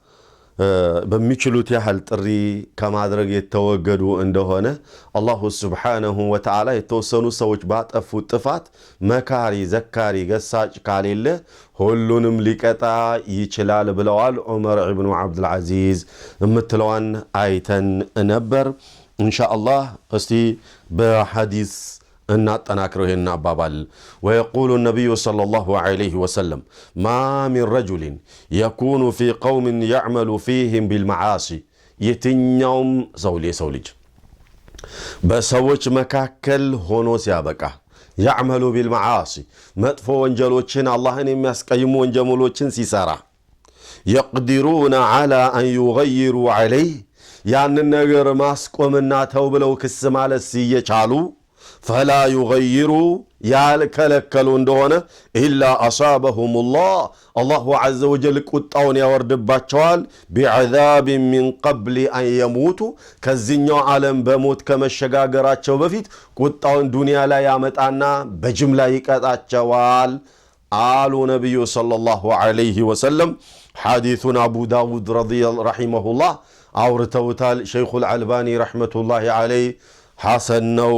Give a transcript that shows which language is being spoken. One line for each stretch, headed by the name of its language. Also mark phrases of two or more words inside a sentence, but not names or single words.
Amharic: በሚችሉት ያህል ጥሪ ከማድረግ የተወገዱ እንደሆነ
Arabic: الله سبحانه وتعالى
Amharic: የተወሰኑ ሰዎች ባጠፉት ጥፋት መካሪ፣ ዘካሪ፣ ገሳጭ ካሌለ ሁሉንም ሊቀጣ ይችላል ብለዋል። ዑመር ኢብኑ አብዱል ዐዚዝ የምትለዋን አይተን ነበር። ኢንሻአላህ እስቲ በሐዲስ እናጠናክረው ይሄን አባባል
Arabic: ويقول النبي صلى الله عليه وسلم ما من رجل يكون في قوم يعمل فيهم بالمعاصي
Amharic: የትኛውም ሰው ልጅ በሰዎች መካከል ሆኖ ሲያበቃ
Arabic: يعمل بالمعاصي
Amharic: መጥፎ ወንጀሎችን አላህን የሚያስቀይሙ ወንጀሎችን ሲሰራ
Arabic: يقدرون على أن يغيروا عليه
Amharic: ያንን ነገር ማስቆምና ተው ብለው ክስ ማለት ሲየቻሉ
Arabic: فلا يغيروا
Amharic: ያልከለከሉ እንደሆነ
Arabic: إلا أصابهم الله عز وجل
Amharic: ቁጣውን ያወርድባቸዋል
Arabic: بعذاب من قبل أن يموتوا
Amharic: ከዚህኛው ዓለም በሞት ከመሸጋገራቸው በፊት ቁጣውን ዱንያ ላይ ያመጣና በጅምላ ይቀጣቸዋል አሉ ነብዩ
Arabic: صلى الله عليه وسلم።
Amharic: ሐዲሱን አቡ ዳውድ ረሂመሁላህ አውርተውታል። ሸይኹል አልባኒ
Arabic: رحمة الله عليه
Amharic: ሐሰን ነው